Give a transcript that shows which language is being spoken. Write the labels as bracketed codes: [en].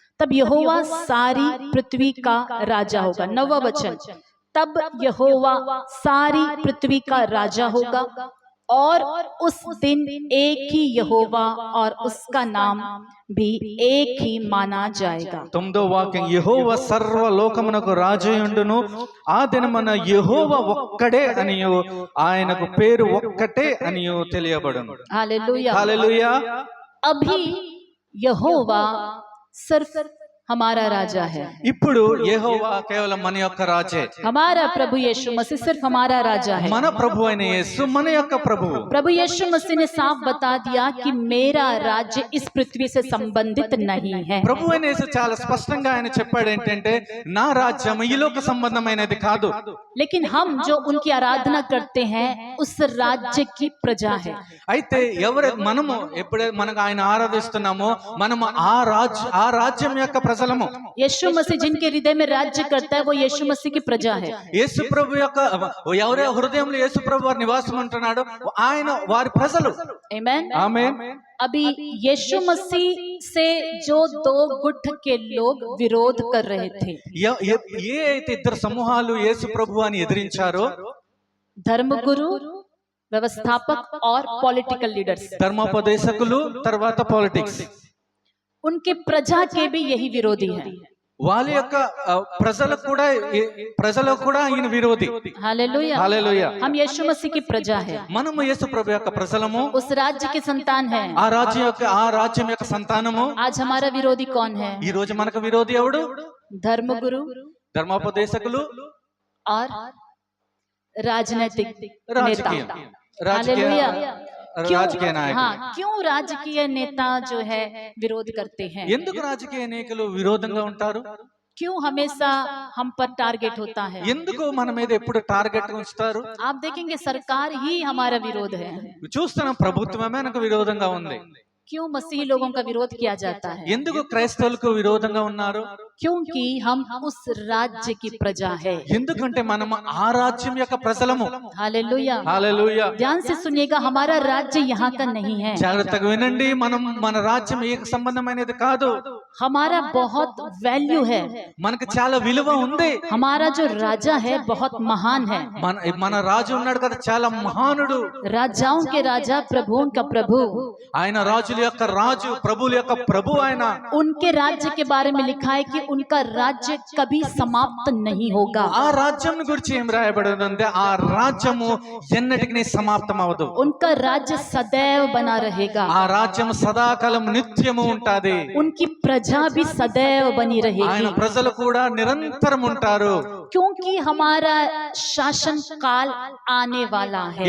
[hi] तब यहोवा सारी पृथ्वी का राजा होगा। 9वां वचन, तब यहोवा सारी पृथ्वी का राजा होगा और उस दिन एक ही यहोवा और उसका नाम भी एक ही माना जाएगा। [te] 9వ వాక్యం, యెహోవా సర్వలోకమునకు రాజయుండును, ఆ దినమున యెహోవా ఒక్కడే అనియు ఆయనకు పేరు ఒక్కటే అనియు తెలియబడును. [hi] हालेलुया। [te] హల్లెలూయా. [hi] अभी यहोवा सिर्फ हमारा राजा है, [te] ఇప్పుడు యెహోవా కేవలం మన యొక్క రాజే. [hi] हमारा प्रभु यीशु मसीह सिर्फ हमारा राजा है। [te] మన ప్రభు అయిన యేసు మన యొక్క ప్రభువు. [hi] प्रभु यीशु मसीह ने साफ बता दिया कि मेरा राज्य इस पृथ्वी से संबंधित नहीं है। [te] ప్రభు అయిన యేసు చాలా స్పష్టంగా ఆయన చెప్పాడు ఏంటంటే, నా రాజ్యం ఈ లోక సంబంధమైనది కాదు. [hi] लेकिन हम जो उनकी आराधना करते हैं उस राज्य की प्रजा है। [te] అయితే మనము ఎప్పుడైతే మనకు ఆయన ఆరాధిస్తున్నామో మనము ఆ రాజ్యం యొక్క ప్రజలము. [hi] यीशु मसीह जिनके हृदय में राज्य करता है वो यीशु मसीह की प्रजा है। [te] యేసు ప్రభు యొక్క ఎవరి హృదయంలో యేసు ప్రభు వారి నివాసం ఉంటున్నాడు, ఆయన వారి ప్రజలు. [hi] आमेन। [te] ఆమేన్. [hi] अभी यीशु मसीह से जो दो गुट के लोग विरोध कर रहे थे, [te] ఏ అయితే ఇద్దరు సమూహాలు యేసు ప్రభు అని ఎదిరించారో, [hi] धर्मगुरु, व्यवस्थापक और [en] political leaders, [te] ధర్మోపదేశకులు తర్వాత పాలిటిక్స్, [hi] उनके प्रजा के भी यही विरोधी हैं। [te] వాళ్ళ యొక్క ప్రజలకు కూడా ఈయన విరోధి. [hi] हालेलुया। [te] హల్లెలూయా. [hi] हम यीशु मसीह की प्रजा है, [te] మనము యేసు ప్రభు యొక్క ప్రజలము, [hi] उस राज्य के संतान है। [te] ఆ రాజ్యం యొక్క సంతానము. [hi] आज हमारा विरोधी कौन है? [te] ఈ రోజు మనకు విరోధి ఎవడు? [hi] धर्मगुरु [te] ధర్మోపదేశకులు, [hi] और राजनीतिक [te] రాజకీయ [hi] नेता। [te] రాజకీయ [hi] हालेलुया। [te] రాజకీయ నాయకులు. [hi] हाँ, क्यों राजकीय नेता जो है विरोध करते हैं? [te] ఎందుకు రాజకీయ నాయకులు విరోధంగా ఉంటారు? [hi] क्यों हमेशा हम पर टारगेट होता है? [te] ఎందుకు మన మీద ఎప్పుడు టార్గెట్ ఉంచుతారు? [hi] आप देखेंगे सरकार ही हमारा विरोध है। [te] చూస్తున్నాం, ప్రభుత్వమే మనకు విరోధంగా ఉంది. [hi] क्यों मसीही लोगों का विरोध किया जाता है? [te] ఎందుకు క్రైస్తవులకు విరోధంగా ఉన్నారు? [hi] क्योंकि हम उस राज्य की प्रजा है। [te] ఎందుకంటే మనం ఆ రాజ్యం యొక్క ప్రజలము. [hi] हालेलुया। [te] హల్లెలూయా. [hi] ध्यान से सुनिएगा, हमारा राज्य यहाँ का नहीं है। [te] జాగ్రత్తగా వినండి, మన రాజ్యం ఏ సంబంధమైనది కాదు. [hi] हमारा बहुत वैल्यू है, [te] మనకు చాలా విలువ ఉంది. [hi] हमारा जो राजा है बहुत महान है। [te] మన రాజు ఉన్నాడు కదా, చాలా మహానుడు. [hi] राजाओं के राजा, प्रभुओं का प्रभु। [te] ఆయన రాజుల యొక్క రాజు, ప్రభువుల యొక్క ప్రభు ఆయన. [hi] उनके राज्य के बारे में लिखा है कि उनका राज्य कभी समाप्त नहीं होगा। [te] ఆ రాజ్యం గురించి ఏం రాయబడిందంటే, ఆ రాజ్యము ఎన్నటికీ సమాప్తం అవదు. [hi] उनका राज्य सदैव बना रहेगा। [te] ఆ రాజ్యం సదాకాలం నిత్యము ఉంటాది. [hi] उनकी प्रजा भी सदैव बनी [te] ఆయన [hi] रहेगी, [te] ప్రజలు కూడా నిరంతరం ఉంటారు. [hi] क्योंकि हमारा शासन काल आने वाला है।